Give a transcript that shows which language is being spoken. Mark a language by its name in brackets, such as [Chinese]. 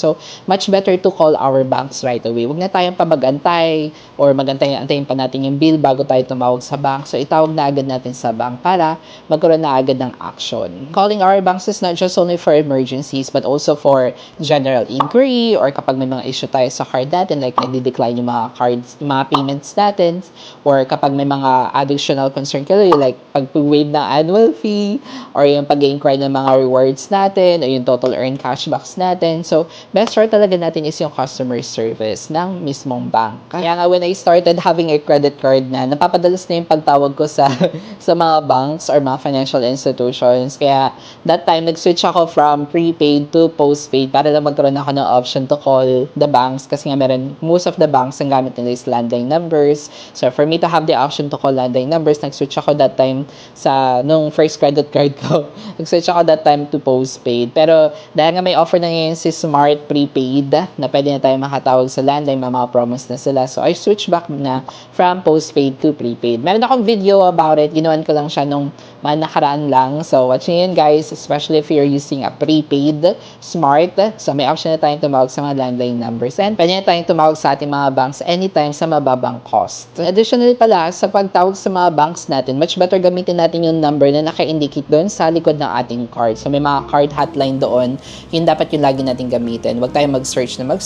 [English] So, much better to call our banks right away. [Filipino] Huwag na tayong pamag-antay or antayin pa natin yung bill bago tayo tumawag sa bank. So, itawag na agad natin sa bank para magkaroon na agad ng action. [English] Calling our banks is not just only for emergencies but also for general inquiry or [Filipino] kapag may mga issue tayo sa card natin [English] like nagdi-decline yung mga cards, yung mga payments natin or kapag may mga additional concern kayo like pag-waive ng annual fee or yung pag-inquire ng mga rewards natin o yung total earned cashbacks natin. [Filipino] So, best route talaga natin is yung customer service ng mismong bank. Kaya nga when I started having a credit card na, napapadalas na yung pagtawag ko sa mga banks or mga financial institutions. Kaya that time, nag-switch ako from prepaid to postpaid para lang magkaroon ako ng option to call the banks kasi nga most of the banks ang gamit nila is landline numbers. So, for me to have the option to call landline numbers, nag-switch ako that time nung first credit card ko. Nag-switch ako that time to postpaid. Pero dahil nga may offer na ngayon si Smart Prepaid na pwede na tayo makatawag sa landline, may mga promos na sila. [English] So, I switched back na from postpaid to prepaid. Meron akong video about it. [Filipino] Ginawan ko lang siya nung nakaraan lang. So, watch nyo yun guys, [English] especially if you're using a prepaid Smart. [Filipino] So, may option na tayong tumawag sa mga landline numbers. And pwede na tayong tumawag sa ating mga banks anytime sa mababang cost. Additionally pala, sa pagtawag sa mga banks natin, much better gamitin natin yung number na naka-indicate doon sa likod ng ating card. So, may mga card hotline doon. Yun dapat yung lagi natin gamitin. Huwag tayong mag-search.